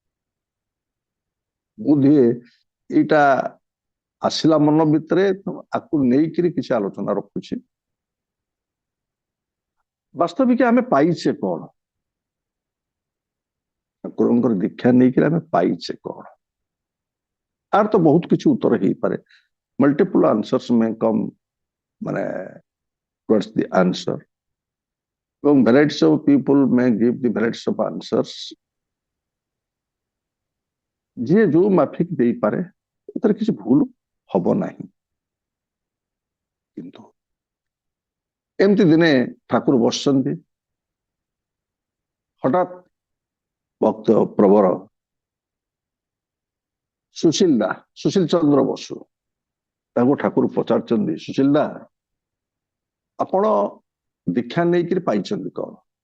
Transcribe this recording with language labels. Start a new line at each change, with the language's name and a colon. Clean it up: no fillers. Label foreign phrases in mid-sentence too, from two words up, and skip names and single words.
Odia: ବୋଧହୁଏ ଏଇଟା ଆସିଲା ମନ ଭିତରେ, ଆକୁ ନେଇକିରି କିଛି ଆଲୋଚନା ରଖୁଛି। ବାସ୍ତବିକ ଆମେ ପାଇଛେ କଣ? ଠାକୁରଙ୍କର ଦୀକ୍ଷା ନେଇକିରି ଆମେ ପାଇଛେ କଣ? ତାର ତ ବହୁତ କିଛି ଉତ୍ତର ହେଇପାରେ।
English: multiple answers may come ମାନେ towards the answer, ଏବଂ varieties of people may give the varieties of answers।
Odia: ଯିଏ ଯୋଉ ମାଫିକ ଦେଇପାରେ, ଏଥିରେ କିଛି ଭୁଲ ହବ ନାହିଁ। କିନ୍ତୁ ଏମିତି ଦିନେ ଠାକୁର ବସିଛନ୍ତି, ହଠାତ୍ ଭକ୍ତ ପ୍ରବର ସୁଶୀଲ ଚନ୍ଦ୍ର ବସୁ ତାଙ୍କୁ ଠାକୁର ପଚାରୁଛନ୍ତି, ସୁଶୀଲ ଦା, ଆପଣ ଦୀକ୍ଷା ନେଇକିରି ପାଇଛନ୍ତି କଣ?